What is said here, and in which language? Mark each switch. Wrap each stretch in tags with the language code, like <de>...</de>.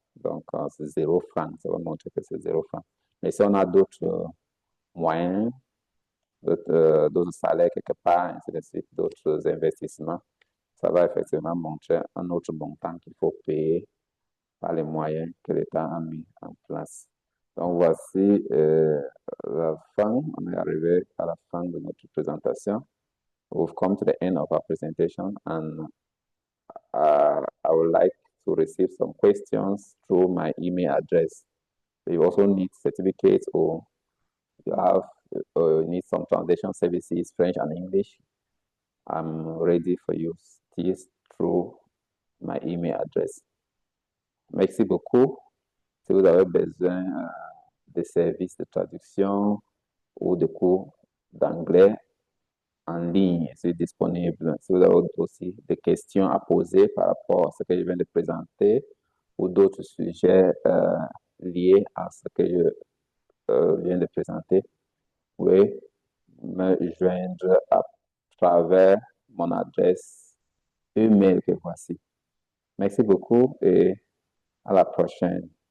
<fr>Donc, c'est 0 franc. Ça va montrer que c'est 0 franc. Mais si on a d'autres moyens, d'autres salaires quelque part, ainsi de suite, d'autres investissements, ça va effectivement montrer un autre montant qu'il faut payer par les moyens que l'État a mis en place. Donc, voici la fin. On est arrivé à la fin de notre présentation.</fr> <en>We've come to the end of our presentation, and I would like to receive some questions through my email address. You also need certificates, or you need some foundation services, French and English. I'm ready for you still through my email address.</en> <fr>Merci beaucoup. Si vous avez besoin de services de traduction ou de cours d'anglais en ligne, c'est disponible. Si vous avez aussi des questions à poser par rapport à ce que je viens de présenter ou d'autres sujets liés à ce que je viens de présenter, vous pouvez me joindre à travers mon adresse email que voici. Merci beaucoup et à la prochaine.</fr>